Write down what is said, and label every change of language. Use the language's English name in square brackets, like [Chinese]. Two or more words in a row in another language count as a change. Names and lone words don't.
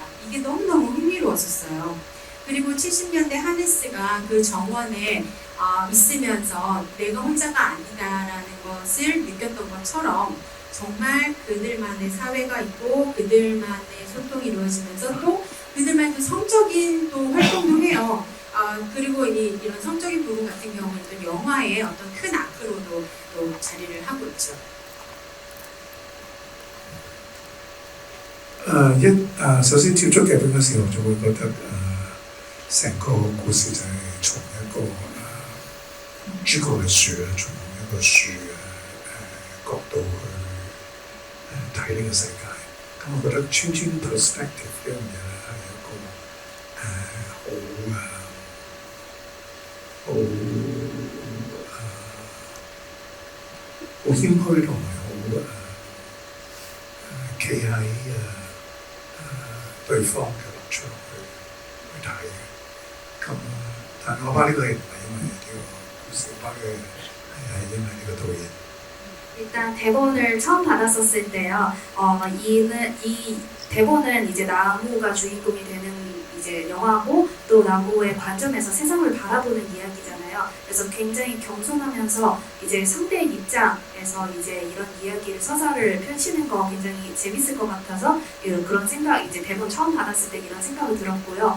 [Korean] 이게 너무너무 흥미로웠었어요. 그리고 70년대 하네스가 그 정원에 있으면서 내가 혼자가 아니다라는 것을 느꼈던 것처럼 정말 그들만의 사회가 있고 그들만의 소통이 이루어지면서 또 그들만의 성적인 또 활동도 해요. 그리고 이런 성적인 부분 같은 경우는 또 영화의 어떤 큰 아크로도 또 자리를 하고 있죠. [Cantonese] 首先接觸劇本嘅時候，就會覺得成個故事就係從一個主角嘅樹從一個樹角度去睇呢個世界。咁我覺得 [English] changing perspective [Cantonese] 呢樣嘢咧係一個好謙虛同埋好企喺對方嘅立場去睇嘅。咁但我拍呢個戲唔係因為呢個故事，我拍嘅係因為呢個導演。 [Korean] 일단 대본을 처음 받았었을 때요. 이 대본은 이제 나무가 주인공이 되는 이제 영화고 또 나무의 관점에서 세상을 바라보는 이야기잖아요. 그래서 굉장히 겸손하면서 이제 상대의 입장에서 이제 이런 이야기를 서사를 펼치는 거 굉장히 재밌을 것 같아서 그런 생각 이제 대본 처음 받았을 때 이런 생각이 들었고요.